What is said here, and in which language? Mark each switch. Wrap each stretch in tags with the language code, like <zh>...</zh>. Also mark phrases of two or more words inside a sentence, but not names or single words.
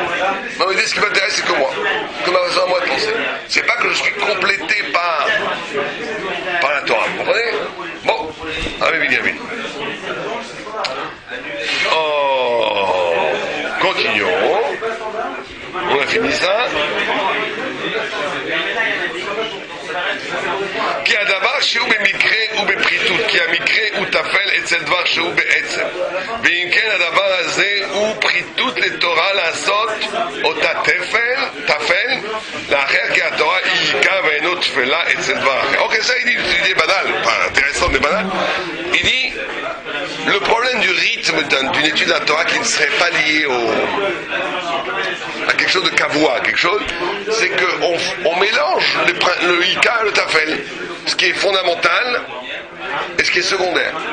<fr>Non, mais ce qui m'intéresse, c'est que moi, que ma raison à moi de penser. C'est pas que je suis complété par la Torah, vous comprenez? Bon, allez, Binyamin. Continuons. On a fini ça.</fr> <he>כי הדבר שהוא במקרה הוא בפחיתות, כי המקרה הוא תפל אצל דבר שהוא בעצם. ואם כן הדבר הזה הוא פחיתות לתורה לעשות אותה תפל, לאחר כי התורה היא עיקר ואינו תפלה אצל דבר אחר.</he> <fr>Ok, ça il dit banal, pas intéressant mais banal. Il dit le problème du rythme d'une étude de la Torah qui ne serait pas lié à quelque chose de kavua, quelque chose, c'est qu'on mélange le Ika et le Tafel, ce qui est fondamental et ce qui est secondaire.</fr>